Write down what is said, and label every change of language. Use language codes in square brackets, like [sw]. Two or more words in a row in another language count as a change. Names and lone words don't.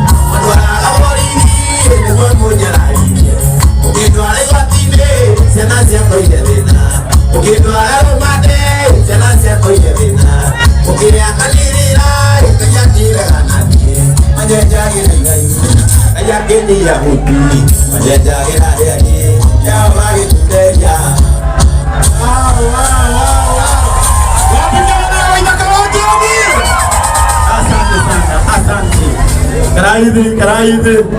[ki] Mũndũ araga borithi, nĩguo mũnjararie, ũngĩndwara igoti-inĩ, ciana ciakwa irĩ thĩna, ũngĩndwara rũmande, ciana ciakwa irĩ thĩna, ũkĩrĩa kanirira, Ngai atirega na niĩ, manyenjagĩra iraihu, Ngai akĩnyia mũtu, manyenjagĩra rĩaki, Jehova agĩtutheria. Wow, wow, wow, wow. [sw] Asante sana, asante. Karai hivi, karai hivi.